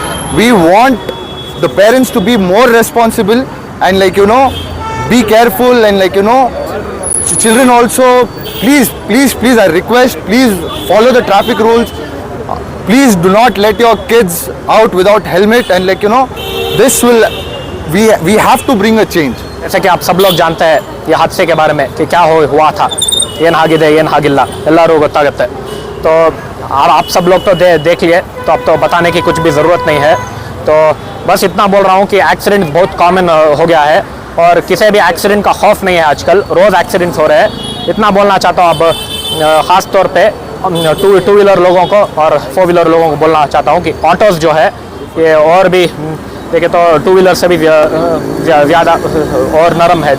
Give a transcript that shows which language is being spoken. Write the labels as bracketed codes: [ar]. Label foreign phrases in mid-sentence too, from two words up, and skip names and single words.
[en] We want the parents to be more responsible and be careful, and children also, please I request, please follow the traffic rules. Please do not let your kids out without helmet, and this will, we have to bring a change. [hi] जैसे कि आप सब लोग जानते हैं ये हादसे के बारे में कि क्या हुआ था, [kn] ಏನಾಗಿದೆ ಎಲ್ಲರೂ ಗೊತ್ತಾಗುತ್ತೆ. [hi] तो आप सब लोग तो देख लिए, तो अब तो बताने की कुछ भी ज़रूरत नहीं है. तो बस इतना बोल रहा हूँ कि एक्सीडेंट बहुत कॉमन हो गया है, और किसी भी एक्सीडेंट का खौफ नहीं है आजकल. रोज़ एक्सीडेंट्स हो रहे हैं. इतना बोलना चाहता हूँ अब ख़ास तौर पे [en] two wheeler [hi] लोगों को और 4 व्हीलर लोगों को बोलना चाहता हूँ कि ऑटोज़ जो है ये और भी देखे तो टू व्हीलर से भी ज़्यादा और नरम है.